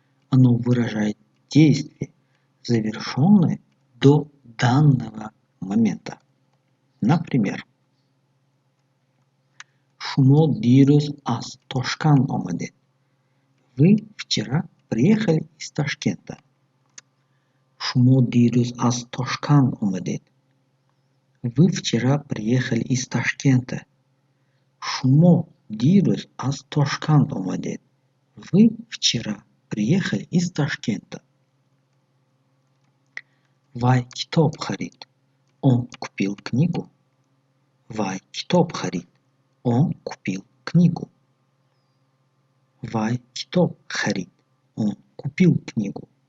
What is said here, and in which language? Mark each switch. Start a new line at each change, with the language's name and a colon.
Russian: Оно выражает действие, завершенное до данного момента. Например,
Tajik: Шумо дирӯз аз Тошкент омадед.
Russian: Вы вчера приехали из Ташкента.
Tajik: Шумо дирӯз аз Тошкент омадед.
Russian: Вы вчера приехали из Ташкента.
Tajik: Шумо дирӯз аз Тошкент омадед.
Russian: Вы вчера приехали из Ташкента.
Tajik: Вай китоб харид.
Russian: Он купил книгу.
Tajik: Вай китоб харид.
Russian: Он купил книгу.
Tajik: Вай китоб харид.
Russian: Он купил книгу.